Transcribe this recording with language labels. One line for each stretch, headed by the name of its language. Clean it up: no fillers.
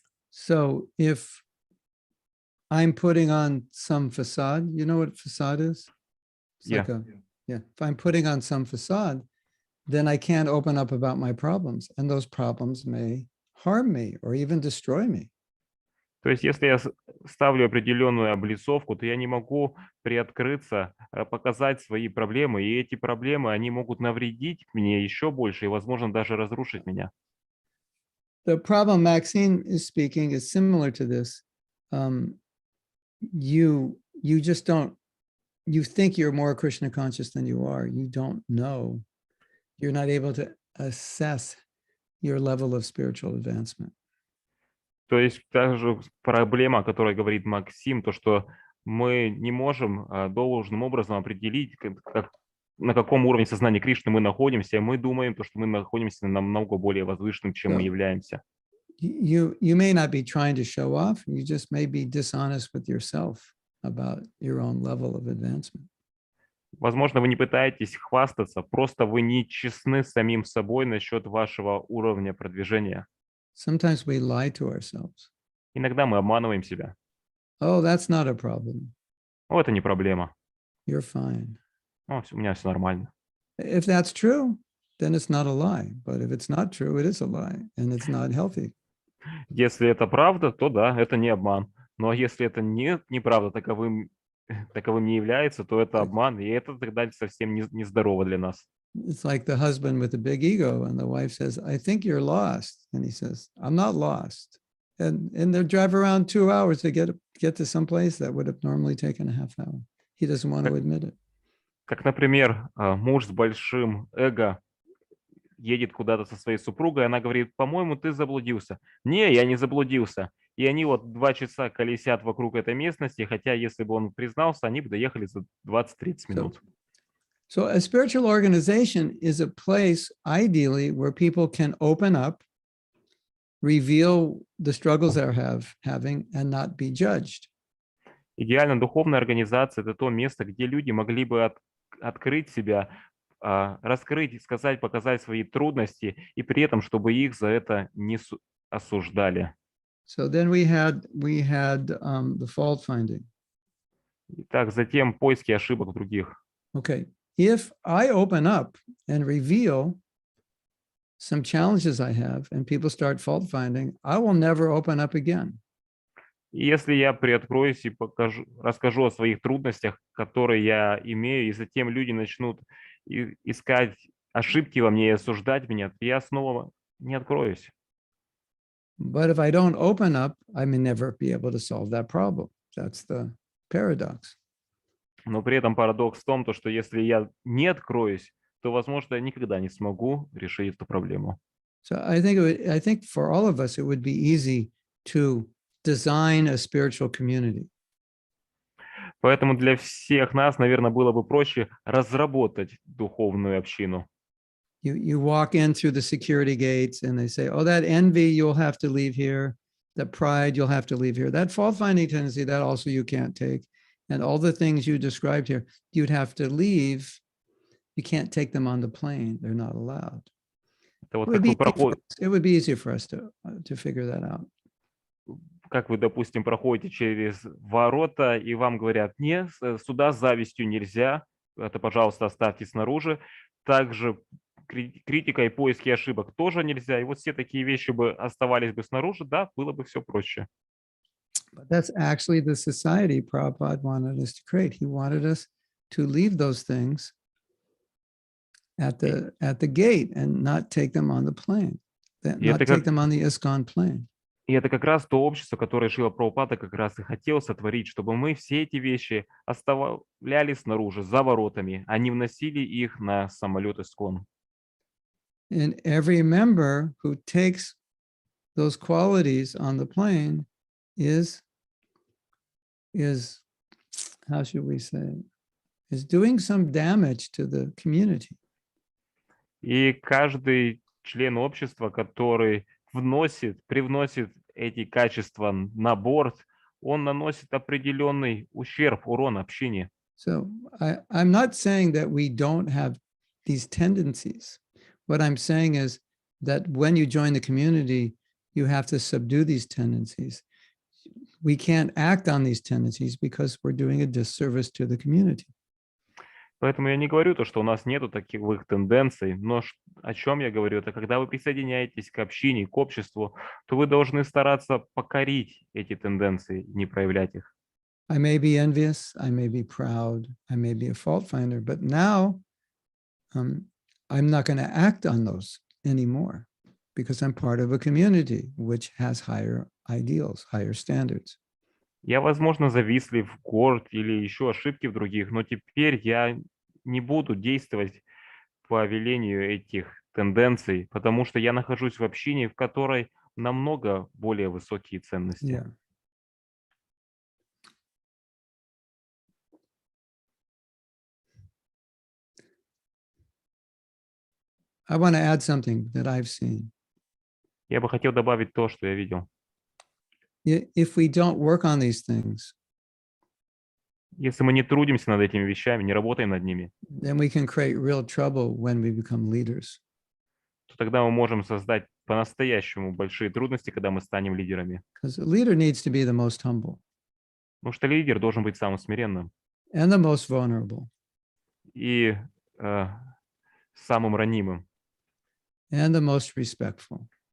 English: So if I'm putting on some facade, you know what facade is? It's like if I'm putting on some facade, then I can't open up about my problems, and those problems may harm me or even destroy me.
Russian: То есть, если я ставлю определенную облицовку, то я не могу приоткрыться, показать свои проблемы, и эти проблемы, они могут навредить мне еще больше и, возможно, даже разрушить меня.
English: The problem Maxine is speaking is similar to this. You just don't. You think you're more Krishna conscious than you are. You don't know. You're not able to assess your level of spiritual advancement.
Russian: То есть та же проблема, о которой говорит Максим, то что мы не можем должным образом определить, на каком уровне сознания Кришны мы находимся. Мы думаем, что мы находимся намного более возвышенным, чем мы являемся.
English: You may not be trying to show off. You just may be dishonest with yourself about your own level of advancement.
Russian: Возможно, вы не пытаетесь хвастаться, просто вы не честны с самим собой насчет вашего уровня продвижения.
English: Sometimes we lie to ourselves.
Russian: Иногда мы обманываем себя.
English: Oh, that's not a problem.
Russian: О, это не проблема.
English: You're fine.
Russian: О, у меня все нормально.
English: If that's true, then it's not a lie. But if it's not true, it is a lie, and it's not healthy.
Russian: Если это правда, то да, это не обман. Но если это неправда, таковым не является, то это обман, и это тогда совсем нездорово для нас.
English: It's like the husband with the big ego, and the wife says, "I think you're lost," and he says, "I'm not lost." And they drive around 2 hours to get to some place that would have normally taken a half hour. He doesn't want to admit it.
Russian: Как, например, муж с большим эго едет куда-то со своей супругой, она говорит: по-моему, ты заблудился. Не, я не заблудился. И они 2 часа колесят вокруг этой местности, хотя если бы он признался, они бы доехали за 20-30 минут.
English: So a spiritual organization is a place, ideally, where people can open up, reveal the struggles they're having, and not be judged.
Russian: Идеально духовная организация – это то место, где люди могли бы открыть себя, раскрыть, сказать, показать свои трудности, и при этом, чтобы их за это не осуждали.
English: So then we had the fault finding.
Russian: Итак, затем поиски ошибок других.
English: Okay, if I open up and reveal some challenges I have, and people start fault finding, I will never open up again.
Russian: И если я приоткроюсь и расскажу о своих трудностях, которые я имею, и затем люди начнут искать ошибки во мне и осуждать меня, то я снова не откроюсь.
English: But if I don't open up, I may never be able to solve that problem. That's the paradox.
Russian: Но при этом парадокс в том, что если я не откроюсь, то, возможно, я никогда не смогу решить эту проблему.
English: So I think for all of us, it would be easy to design a spiritual community.
Russian: Поэтому для всех нас, наверное, было бы проще разработать духовную общину.
English: You walk in through the security gates and they say, oh, that envy, you'll have to leave here. That pride, you'll have to leave here. That fault-finding tendency, that also you can't take. And all the things you described here, you'd have to leave. You can't take them on the plane. They're not allowed. It would be easier for us to figure that out.
Russian: Как вы, допустим, проходите через ворота, и вам говорят: нет, сюда с завистью нельзя, это, пожалуйста, оставьте снаружи. Также критика и поиски ошибок тоже нельзя. И вот все такие вещи бы оставались бы снаружи, да, было бы все проще.
English: But that's actually the society Prabhupada wanted us to create. He wanted us to leave those things at the gate and not take them on the plane, not take them on the ISKCON plane.
Russian: И это как раз то общество, которое Шрила Прабхупада как раз и хотел сотворить, чтобы мы все эти вещи оставляли снаружи, за воротами, а не вносили их на самолет ИСККОН.
English: And every member who takes those qualities on the plane is how should we say it, is doing some damage to the community.
Russian: И каждый член общества, который привносит эти качества на борт, он наносит определенный ущерб, урон общине.
English: So I'm not saying that we don't have these tendencies. What I'm saying is that when you join the community, you have to subdue these tendencies. We can't act on these tendencies because we're doing a disservice to the community.
Russian: Поэтому я не говорю что у нас нету таковых тенденций, но о чем я говорю, это когда вы присоединяетесь к общине, к обществу, то вы должны стараться покорить эти тенденции, не проявлять их.
English: I may be envious, I may be proud, I may be a fault finder, but now I'm not going to act on those anymore because I'm part of a community which has higher ideals, higher standards.
Russian: Я, возможно, завистлив, горд или еще ошибки в других, но теперь я не буду действовать по велению этих тенденций, потому что я нахожусь в общине, в которой намного более высокие ценности.
English: Yeah. I want to add something that I've seen.
Russian: Я бы хотел добавить то, что я видел.
English: If we don't work on these things,
Russian: Если мы не трудимся над этими вещами, не работаем над ними,
English: then we can create real trouble when we become leaders.
Russian: то тогда мы можем создать по-настоящему большие трудности, когда мы станем лидерами.
English: Because a leader needs to be the most humble
Russian: Потому что лидер должен быть самым смиренным
English: and the most vulnerable
Russian: и самым ранимым,
English: and the most respectful.